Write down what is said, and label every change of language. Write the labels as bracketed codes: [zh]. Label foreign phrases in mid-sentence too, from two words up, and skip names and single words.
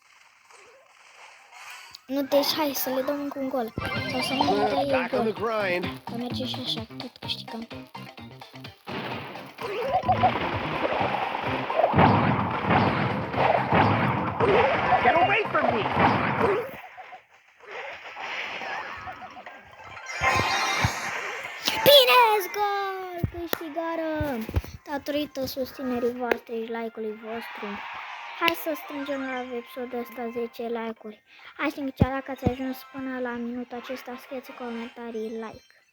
[ro] Nu, deci hai să le dăm încă un gol. Sau să nu le dea ei [en] Back on the [ro] gol. [en] grind. [ro] Că merge și așa, tot câștigăm. [en] Get away from me! [ro] Bine, gol! Câștigarăm! Datorită susținerii voastre și like-ului vostru. Hai să strângem la episodul ăsta 10 like-uri. Hai să zicea dacă ați ajuns până la minutul acesta, scrieți în comentarii like.